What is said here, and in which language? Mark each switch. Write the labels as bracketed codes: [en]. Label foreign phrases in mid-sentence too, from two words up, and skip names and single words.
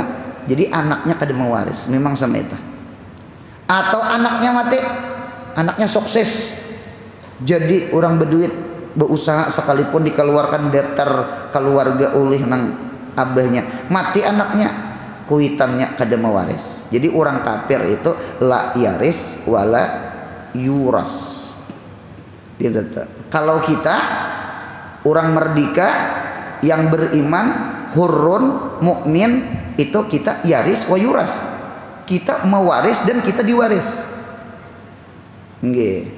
[bjn] Jadi anaknya kada mawaris, memang sama itu. Atau anaknya mati, anaknya sukses, jadi orang berduit, berusaha sekalipun dikeluarkan daftar keluarga oleh nang abahnya, mati anaknya, kuitannya kada mawaris. [id] Jadi orang kafir itu [ar] لا يرث ولا يورث. [id] Kalau kita orang merdeka yang beriman, hurun, mukmin, itu kita [ar] يرث ويورث. [id] Kita mewaris dan kita diwaris. Nggih.